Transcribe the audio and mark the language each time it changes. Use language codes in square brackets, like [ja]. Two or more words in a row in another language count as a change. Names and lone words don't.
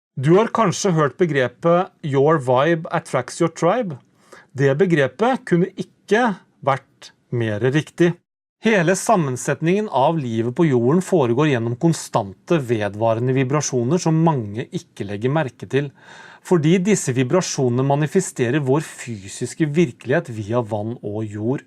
[no] Du har kanskje hørt begrepet [en] «Your vibe attracts your tribe». [no] Det begrepet kunne ikke vært mer riktig. Hele sammensetningen av livet på jorden foregår gjennom konstante, vedvarende vibrasjoner som mange ikke legger merke til, fordi disse vibrasjonene manifesterer vår fysiske virkelighet via vann og jord.